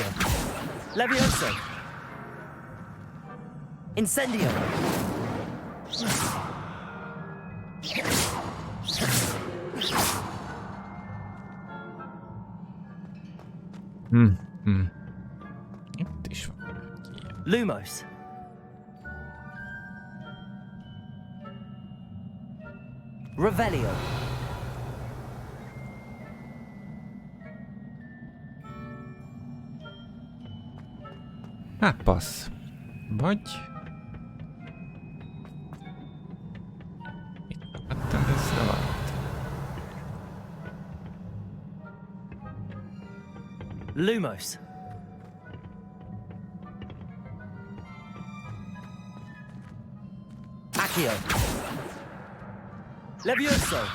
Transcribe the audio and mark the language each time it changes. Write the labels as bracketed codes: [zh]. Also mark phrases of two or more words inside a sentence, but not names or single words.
[hu] Levioso. Incendio. Itt is van. Lumos. Revelio. Hát passz. Vagy... Itt vettem észre valamit. Lumos. Accio. Levioso.